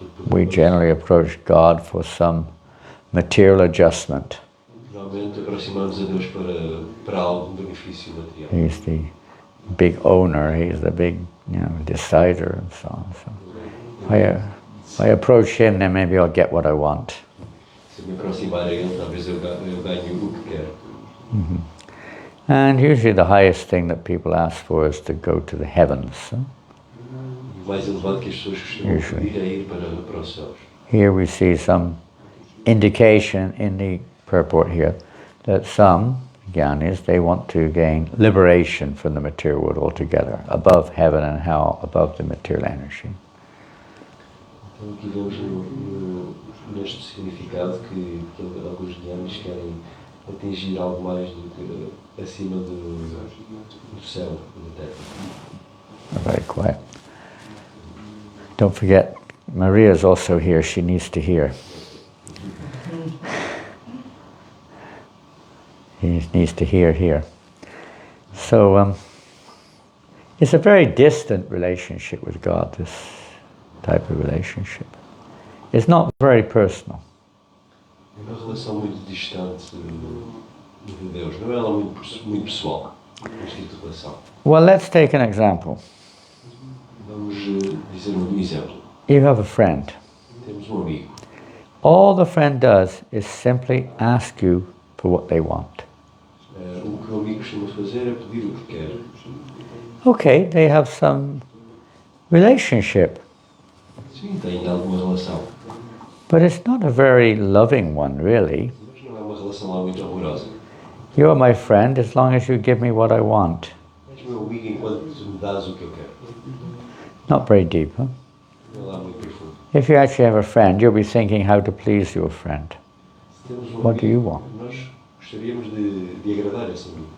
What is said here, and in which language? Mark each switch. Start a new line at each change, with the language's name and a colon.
English: We generally approach God for some material adjustment.
Portuguese: Normalmente aproximamos a Deus para algum benefício material.
English: He's the big owner, he's the big, decider and so on. So if I approach him, then maybe I'll get what I want.
Portuguese: Se me aproximar a Ele, talvez eu ganhe o que quero. Mm-hmm.
English: And usually the highest thing that people ask for is to go to the heavens.
Portuguese: O mais elevado que as pessoas costumam pedir é ir para os céus.
English: Here we see some indication in the purport here that some Jnanis, they want to gain liberation from the material world altogether, above heaven and hell, above the material energy.
Portuguese: Então aqui vemos neste significado que alguns Jnanis querem atingir algo mais do que acima do céu, da terra.
English: Very quiet. Don't forget, Maria is also here. She needs to hear. He needs to hear here. So it's a very distant relationship with God, this type of relationship. It's not very personal.
Portuguese: É uma relação muito distante de Deus, não é ela muito pessoal, este tipo de relação.
English: Well, let's take an example.
Portuguese: Vamos dizer um exemplo.
English: You have a friend.
Portuguese: Temos amigo.
English: All the friend does is simply ask you for what they want.
Portuguese: O que o amigo costuma fazer é pedir o que quer.
English: Okay, they have some relationship.
Portuguese: Sim, tem alguma relação.
English: But it's not a very loving one, really.
Portuguese: Mas não é uma relação lá muito amorosa.
English: You're my friend as long as you give me what I want.
Portuguese: És meu amigo enquanto me dás o que eu quero.
English: Not very deep, huh?
Portuguese: Não é lá muito profundo.
English: If you actually have a friend, you'll be thinking how to please your friend.
Portuguese: Se temos
English: What do you
Portuguese: amigo,
English: want?
Portuguese: nós gostaríamos de agradar esse amigo.